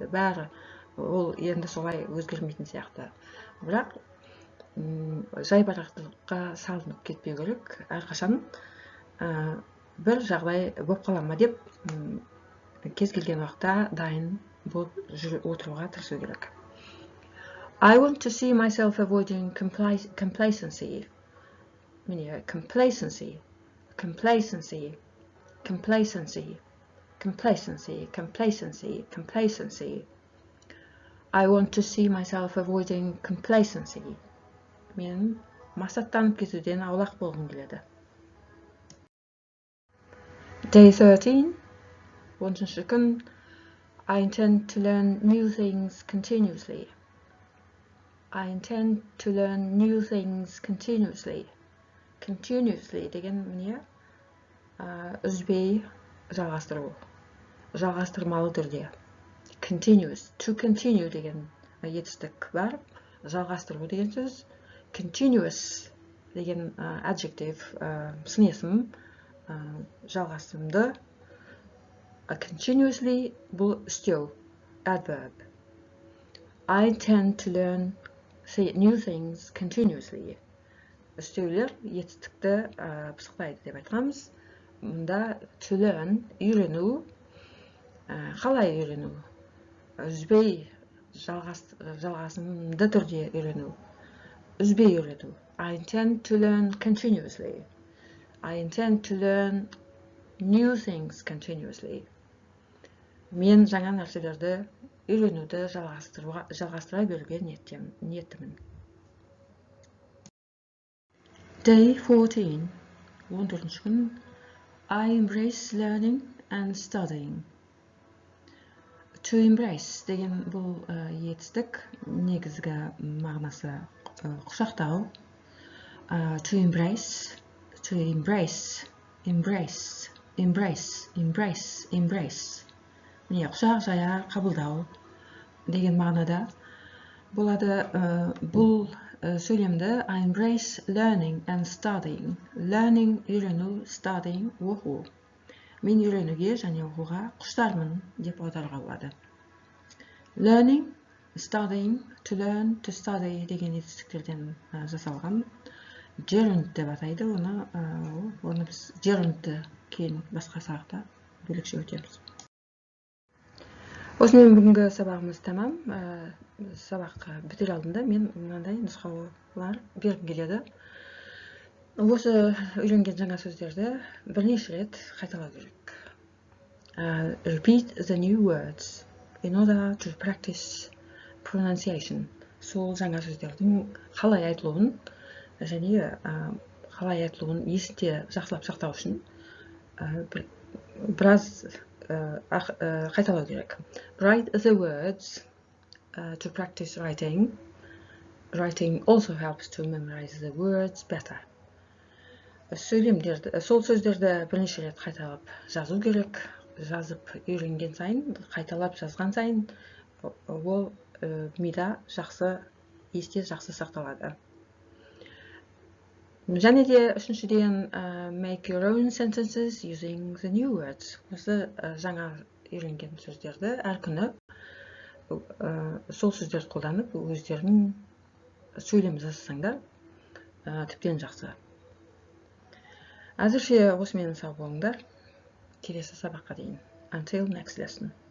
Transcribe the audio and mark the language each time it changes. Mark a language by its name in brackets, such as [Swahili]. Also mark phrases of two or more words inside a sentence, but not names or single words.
[Kazakh] Бәрі ол енді солай өзгермейтін сияқты. Бірақ жайбарақаттылыққа салынып кетпеу керек. Әрқашан бір жағдай болып қала ма деп кез келген уақытта дайын болып отыруға тырысу керек. [English] I want to see myself avoiding complacency. Міне, complacency, complacency, complacency, complacency, complacency, complacency. I want to see myself avoiding complacency. [Kazakh] Мен масаттанып кетуден аулақ болғым келеді. [English] Day 13. [Kazakh] 13-ші күн. [English] I intend to learn new things continuously. I intend to learn new things continuously. [Kazakh] Continuously деген міне үзбей жалғастыру. Жалғастырмалы түрде. Continuous. [English] To continue [Kazakh] деген етістік бар. Жалғастыру деген сөз. Continuous деген adjective, сын есім, жалғасымды. Continuously бұл істеу, adverb. [English] I intend to learn new things continuously. [Kazakh] Істеулер етістікті пысықтайды деп айтқанбыз. [English] Мұнда to learn, [Kazakh] үйрену, қалай үйрену? Үзбей жалғасымды түрде үйрену. Үзбей үйрету. [English] I intend to learn continuously. I intend to learn new things continuously. [Kazakh] Мен жаңа нәрселерді үйренуді жалғастыра беруге ниеттімін. [English] Day 14. [Kazakh] 14-ші күн. [English] I embrace learning and studying. To embrace [Kazakh] деген бұл етістік, негізгі мағынасы құшақтау. [English] To embrace, to embrace, embrace, embrace, embrace, embrace. [Kazakh] Міне, құшақ жая, қабылдау деген мағынада болады. Бұл сөйлемді [English] I embrace learning and studying. [Kazakh] Learning үйрену, studying оқу. Мен үйренуге және оқуға құштармын деп аударуға болады. [English] Learning, studying, to learn, to study [Kazakh] деген етістіктерден жасалған. Gerund деп атайды оны. Оны біз gerundты кейін басқа сабақта бөлекше өтеміз. Осымен бүгінгі сабағымыз тамам. Сабақ бітер алдында мен мынандай нұсқаулар бергім келеді. Осы үйренген жаңа сөздерді бірнеше рет қайталау керек. [English] Repeat the new words in order to practice pronunciation. [Kazakh] Сол жаңа сөздердің қалай айтылуын және қалай айтылуын есте жақсылап сақтау үшін біраз қайталау керек. [English] Write the words to practice writing. Writing also helps to memorize the words better. [Kazakh] Сол сөздерді бірнеше рет қайталап жазу керек. Жазып үйренген сайын, қайталап жазған сайын, ол мида есте жақсы сақталады. Және де үшіншіден [English] make your own sentences using the new words. [Kazakh] Осы жаңа үйренген сөздерді әр күні сол сөздерді қолданып өздерін сөйлем жасасаңдар тіптен жақсы. Әзірше осымен сау болыңдар. Келесі сабаққа дейін. [English] Until next lesson.